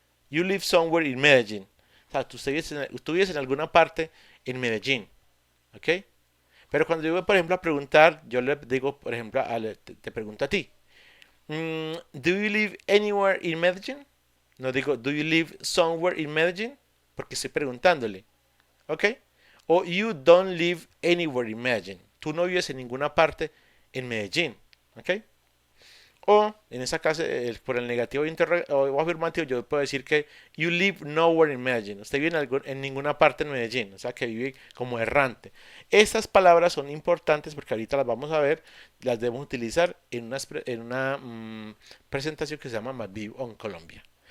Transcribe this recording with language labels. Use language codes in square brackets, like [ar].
[en] You live somewhere in Medellín. [es] O sea, tú vives en alguna parte en Medellín. ¿Ok? Pero cuando yo voy, por ejemplo, a preguntar, yo le digo, por ejemplo, te pregunto a ti. [en] ¿Do you live anywhere in Medellín? [es] No digo, [en] ¿do you live somewhere in Medellín? [es] Porque estoy preguntándole. ¿Ok? [en] O you don't live anywhere in Medellín. [es] Tú no vives en ninguna parte en Medellín. ¿Ok? O en esa caso, por el negativo o afirmativo, yo puedo decir que [en] you live nowhere in Medellín. [es] Usted vive en ninguna parte en Medellín, o sea que vive como errante. Estas palabras son importantes porque ahorita las vamos a ver, las debemos utilizar en una presentación que se llama Madviv on Colombia.